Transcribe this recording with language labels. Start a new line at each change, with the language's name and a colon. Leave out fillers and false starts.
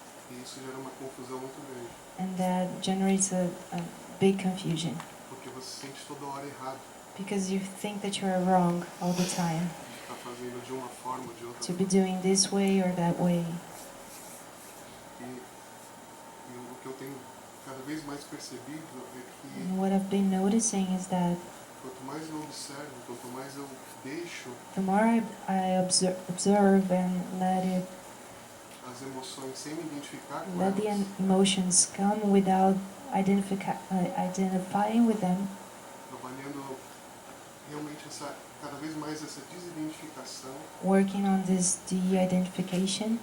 Portuguese: E isso gera uma confusão muito grande.
English: And that generates a big confusion.
Portuguese: Porque você se sente toda hora errado.
English: Because you think that you are wrong all the time.
Portuguese: Está fazendo de uma forma ou de outra.
English: To be doing this way or that way.
Portuguese: E o que eu tenho cada vez mais percebido é que
English: And what I've been noticing is that
Portuguese: quanto mais eu observo, quanto mais eu deixo
English: the more I observe and
Portuguese: as emoções sem me identificar com
English: let the
Portuguese: elas,
English: emotions come without identifying with them,
Portuguese: trabalhando realmente cada vez mais essa desidentificação,
English: working on this de-identification,